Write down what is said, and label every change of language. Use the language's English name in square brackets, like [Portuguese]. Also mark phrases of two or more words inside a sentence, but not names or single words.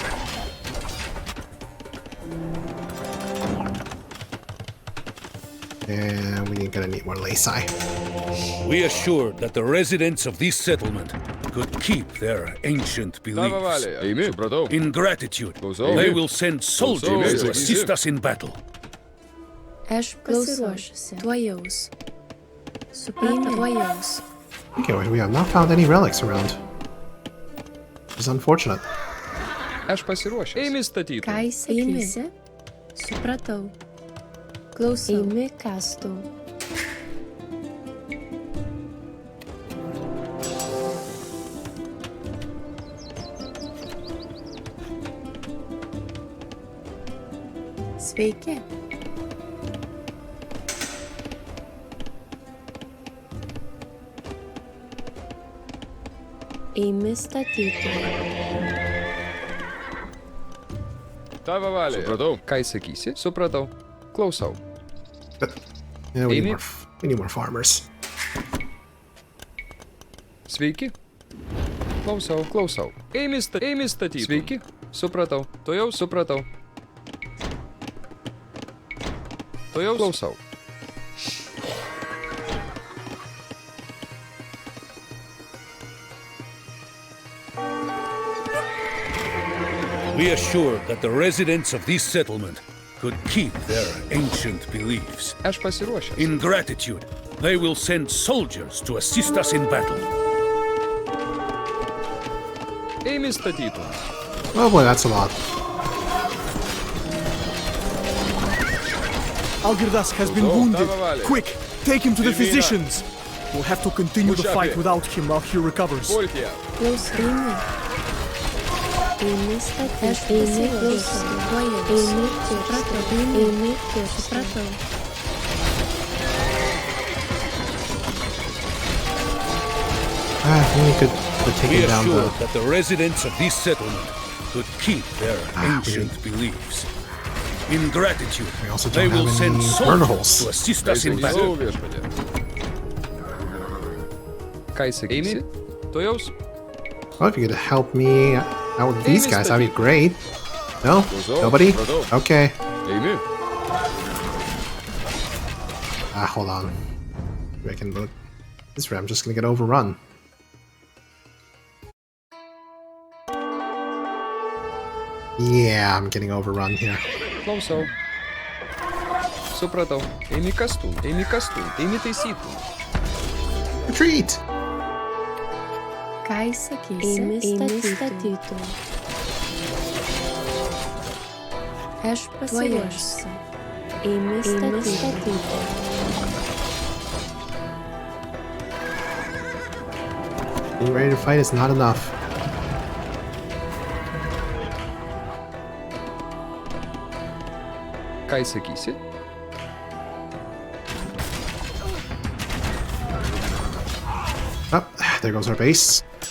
[English] And we're gonna need more lacy. We assured that the residents of this settlement could keep their ancient beliefs. [Lithuanian] Eimi. Supratau. [English] In gratitude, [Lithuanian] Klausau. [English] they will send soldiers to [Lithuanian] Klausau. [English] assist us in battle. [Lithuanian] Aš pasiruošusi. Tuojaus. Supratau. Tuojaus. [English] Okay, we have not found any relics around. It's unfortunate. [Lithuanian] Aš pasiruošęs. Eimi statyti. Ką sakysi? Supratau. Klausau. Eimi kastau. Sveiki. Eimi statyti. Tavo valia. Supratau. Ką sakysi? Supratau. Klausau. [English] Yeah, we Amy? need more farmers. [Lithuanian] Sveiki. Klausau. Klausau. Eimi statyti. Sveiki. Supratau. Tuojau supratau. Tuojau klausau. [English] We assured that the residents of this settlement could keep their ancient beliefs. [Lithuanian] Aš pasiruošęs. [English] In gratitude, they will send soldiers to assist us in battle. [Lithuanian] Eimi statyti. [English] Oh boy, that's a lot. Algirdas has been wounded. [Lithuanian] Tavo valia. [English] Quick, take him to the Elvira. physicians. We'll have to continue the Push up fight here. without him while he recovers. [Lithuanian] Pulk ją. Klausau. Eimi statyti. Aš eimi klausau. Tuojaus. Eimi supratau. Eimi supratau. [English] I think we could take We it down assured the... that the residents of this settlement could keep their ancient beliefs. In gratitude, We also they don't will have send any soldiers murderholes. to assist us in [Lithuanian] Klausau [English] battle. [Lithuanian] viešpatie. Ką sakysi? Tuojaus. [English] Well, if you could help me out with these Amy guys, that'd be [Lithuanian] statyti. [English] great. No? [Lithuanian] Klausau. [English] Nobody? [Lithuanian] Supratau. [English] Okay. [Lithuanian] Eimi. [English] Hold on. Maybe I can look. This way, I'm just gonna get overrun. Yeah, I'm getting overrun here. [Lithuanian] Klausau. Supratau. Eimi kastų. Eimi kastų. Eimi taisyti. [English] Retreat! [Lithuanian] Ką sakysi? Eimi statyti. Aš pasiruošusi. Eimi statyti. [English] Being ready to fight is not enough. [Lithuanian] Ką sakysi? [English] Oh, there goes our base.